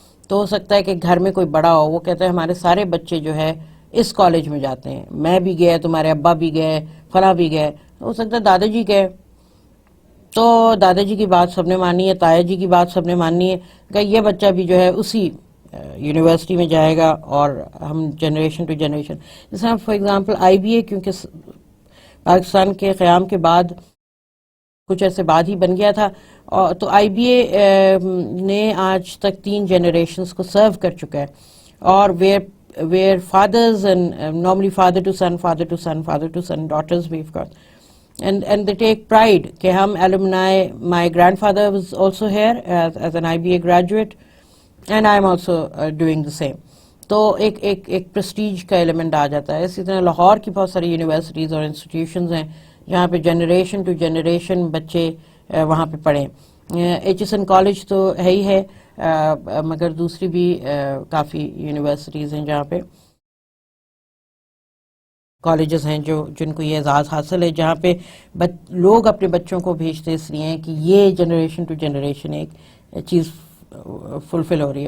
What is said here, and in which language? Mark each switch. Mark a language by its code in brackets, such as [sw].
[ur] تو ہو سکتا ہے کہ گھر میں کوئی بڑا ہو, وہ کہتا ہے ہمارے سارے بچے جو ہے اس کالج میں جاتے ہیں, میں بھی گیا, تمہارے ابا بھی گئے, فلاں بھی گئے, ہو سکتا ہے دادا جی گئے, تو دادا جی کی بات سب نے مانی ہے, تایا جی کی بات سب نے مانی ہے کہ یہ بچہ بھی جو ہے اسی یونیورسٹی میں جائے گا. اور ہم جنریشن ٹو جنریشن, جیسے فار ایگزامپل آئی بی اے, کیونکہ پاکستان کے قیام کے بعد کچھ عرصے بعد ہی بن گیا تھا, تو آئی بی اے نے آج تک 3 جنریشنز کو سرو کر چکا ہے. [en] اور where fathers and normally father to son, father to son, father to son, daughters we've got, and they take pride [ur] کہ ہم [en] alumni, my grandfather was also here as an IBA graduate and I'm also doing the same. [ur] تو ایک prestige کا element آ جاتا ہے. اسی طرح لاہور کی بہت ساری یونیورسٹیز اور انسٹیٹیوشنز ہیں جہاں پہ جنریشن ٹو جنریشن بچے وہاں پہ پڑھیں. ایچ ایس این کالج تو ہے ہی ہے, مگر دوسری بھی کافی یونیورسٹیز ہیں جہاں پہ کالجز ہیں جن کو یہ اعزاز حاصل ہے, جہاں پہ لوگ اپنے بچوں کو بھیجتے اس لیے ہیں کہ یہ جنریشن ٹو جنریشن ایک چیز فلفل ہو رہی ہے.